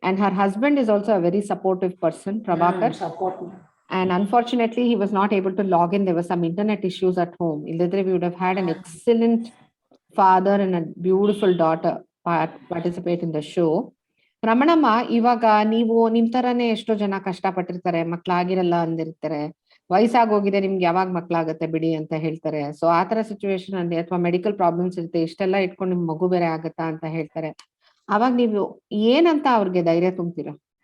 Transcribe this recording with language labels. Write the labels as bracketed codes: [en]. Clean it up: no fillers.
[en] And her husband is also a very supportive person, Prabhakar. And unfortunately, he was not able to log in. There were some internet issues at home. Illidre, we would have had an excellent father and a beautiful daughter participate in the show. [kn] ರಮಣಮ್ಮ, ಇವಾಗ ನೀವು ನಿಮ್ ತರಾನೇ ಎಷ್ಟೋ ಜನ ಕಷ್ಟಪಟ್ಟಿರ್ತಾರೆ, ಮಕ್ಳಾಗಿರಲ್ಲ ಅಂದಿರ್ತಾರೆ, ವಯಸ್ಸಾಗೋಗಿದೆ, ನಿಮ್ಗೆ ಯಾವಾಗ ಮಕ್ಳಾಗತ್ತೆ ಬಿಡಿ ಅಂತ ಹೇಳ್ತಾರೆ. ಸೊ ಆತರ ಸಿಚುವೇಶನ್ ಅಲ್ಲಿ ಅಥವಾ ಮೆಡಿಕಲ್ ಪ್ರಾಬ್ಲಮ್ಸ್ ಇರುತ್ತೆ, ಇಷ್ಟೆಲ್ಲ ಇಟ್ಕೊಂಡು ನಿಮ್ ಮಗು ಬೇರೆ ಆಗತ್ತಾ ಅಂತ ಹೇಳ್ತಾರೆ. ಅವಾಗ ನೀವು ಏನಂತ ಅವ್ರಿಗೆ ಧೈರ್ಯ ತುಂಬ್ತೀರಾ?